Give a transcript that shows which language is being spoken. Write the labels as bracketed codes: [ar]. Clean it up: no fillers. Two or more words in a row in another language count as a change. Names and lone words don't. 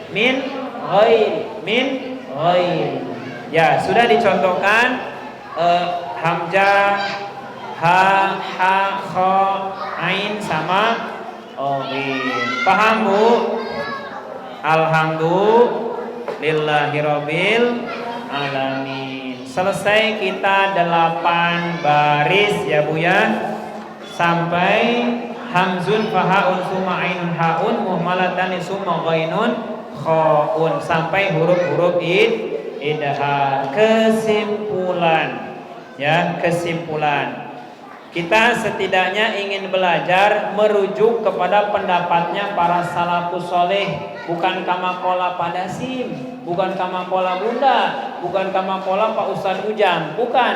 [id] Ya, sudah dicontohkan hamzah, ha, kha, ain sama ghin. Paham Bu? [ar] الحمد لله رب العالمين. [id] Selesai kita 8 baris ya Bu ya. [ar] Sampai همز فهاء ثم عين حاء مهملتان ثم غين خاء, [id] sampai huruf-huruf idhar. Kesimpulan kita setidaknya ingin belajar merujuk kepada pendapatnya para [ar] السلف الصالح, [id] bukan [ar] كما قال [id] pada sim, bukan [ar] كما قال [id] Bunda, bukan [ar] كما قال [id] Pak Ustadz Ujang, bukan.